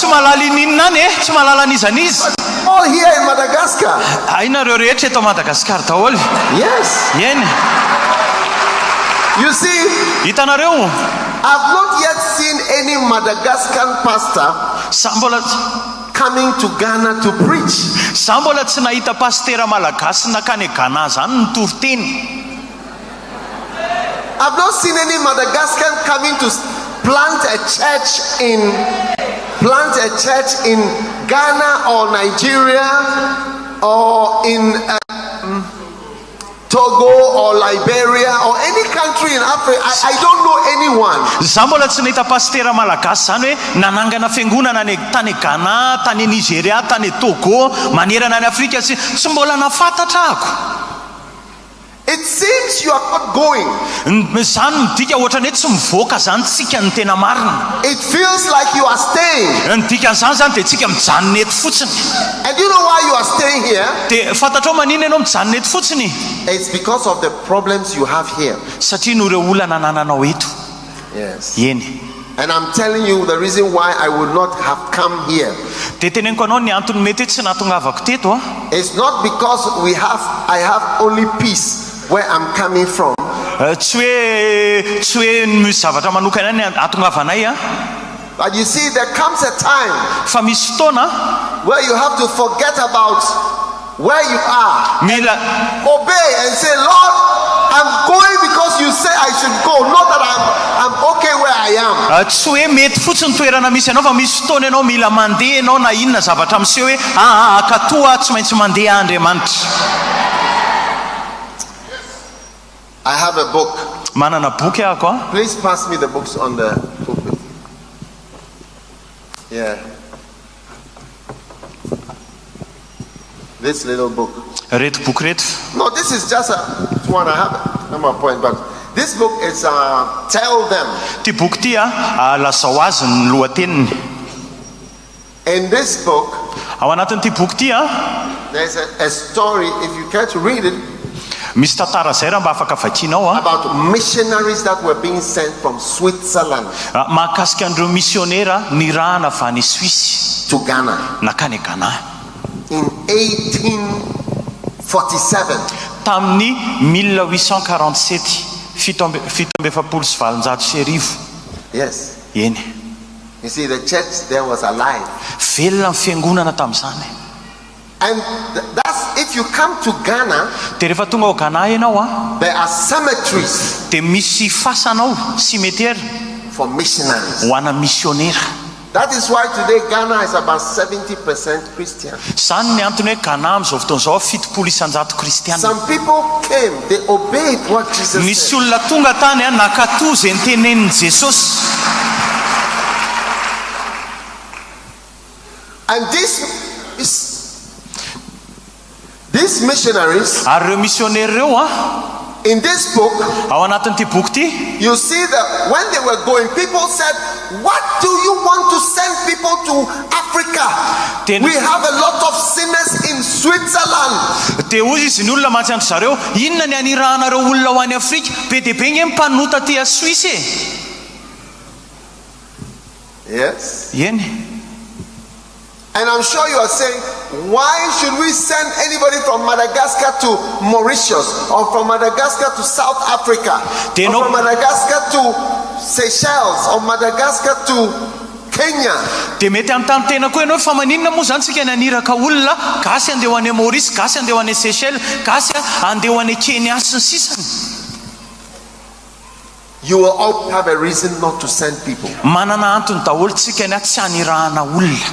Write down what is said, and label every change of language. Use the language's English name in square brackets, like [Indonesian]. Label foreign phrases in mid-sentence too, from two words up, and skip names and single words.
[English] All here in Madagascar. Yes. You see, I've not yet seen any Madagascan pastor coming to Ghana to preach. [Malagasy] Za mbola tsy nahita pastera malagasy nakany Ghana zany ny Toriteny. [English] I've not seen any Madagascar coming to plant a church in Ghana or Nigeria or in Togo or Liberia or any country in Africa. I don't know anyone. [Malagasy] Za mbola tsy nahita pastera malagasy zany hoe nanangana fiangonana ny tany Ghana, tany Nigeria, tany Togo, manerana ny Afrika tsy mbola nafantatra ako. [English] It seems you are not going. [Malagasy] Zany midika ohatrany hoe tsy mivoaka zany tsika ny tena marina. [English] It feels like you are staying. [Malagasy] Ndika zany dia tsika mijanona eto fotsiny. [English] And you know why you are staying here? [Malagasy] Dia fantatrao manina ianao mijanona eto fotsiny? [English] It's because of the problems you have here. [Malagasy] Satria no ireo olana nananao eto. [English] Yes. [Malagasy] Eny. [English] And I'm telling you the reason why I would not have come here. [Malagasy] Dia teneniko anao ny antony mety tsy nahatongavako teto. [English] It's not because I have only peace where I'm coming from. [Malagasy] Tsy hoe misy zavatra manokana ny atongavanay. [English] But you see, there comes a time [Malagasy] fa misy fotoana [English] where you have to forget about where you are. Obey and say, Lord, I'm going because you say I should go, not that I'm okay where I am. [Malagasy] Tsy hoe mety fotsiny toerana misy anao fa misy fotoana ianao mila mandeha ianao na inona zavatra miseho hoe akatoa tsy maintsy mandeha Andriamanitra. [English] I have a book. [Malagasy] Manana boky ako. [English] Please pass me the books on the pulpit. Yeah. This little book. [Malagasy] Reto book reto. [English] No, this is just one I have. Not my point, but this book is Tell Them. [Malagasy] Ty boky ty lazao azy ny lohateniny. [English] In this book, [Malagasy] ao anatin'ity boky ty [English] there's a story, if you care to read it, [Malagasy] misy tantara zay raha mba afaka vakianao [English] about missionaries that were being sent from Switzerland [Malagasy] mahakasika an'ireo missionnaire nirahana avy any Suisse [English] to Ghana [Malagasy] nakany Ghana [English] in 1847. [Malagasy] Tamin'ny 1847 1770. [English] Yes. [Malagasy] Eny. [English] You see, the church there was alive. [Malagasy] Velona ny fiangonana tamin'izany. [English] And that's if you come to Ghana, [Malagasy] dia rehefa tonga ao Ghana ianao [English] there are cemeteries [Malagasy] dia misy fasanao cimetière [English] for missionaries. [Malagasy] Ho ana missionnaire. [English] That is why today Ghana is about 70% Christian. [Malagasy] Zany ny antony hoe Ghana amin'izao fotoan'izao 70% kristiana. [English] Some people came, they obeyed what Jesus said. [Malagasy] Misy olona tonga tany nakatoa izay nitenenin'i Jesosy. [English] And these missionaries, [Malagasy] ary reo missionnaire reo [English] in this book, [Malagasy] ao anatin'ity boky ty, [English] you see that when they were going, people said, what do you want to send people to Africa? We have a lot of sinners in Switzerland. [Malagasy] Dia hozy izy ny olona mahatsiantro zareo, inona ny anirahanareo olona ho any Afrika? Be dia be nge mpanota ty a Suisse e. [English] Yes. [Malagasy] Eny. [English] And I'm sure you are saying, why should we send anybody from Madagascar to Mauritius, or from Madagascar to South Africa, or from Madagascar to Seychelles, or Madagascar to Kenya? [Malagasy] Dia mety amin'ny tena koa ianao fa maninona moa zany tsika naniraka olona gasy andeha ho any Maurice, gasy andeha ho any Seychelles, gasy andeha ho any Kenya sy ny sisany. [English] You will all have a reason not to send people. [Malagasy] Manana antony daholo tsika ny tsy hanirahana olona.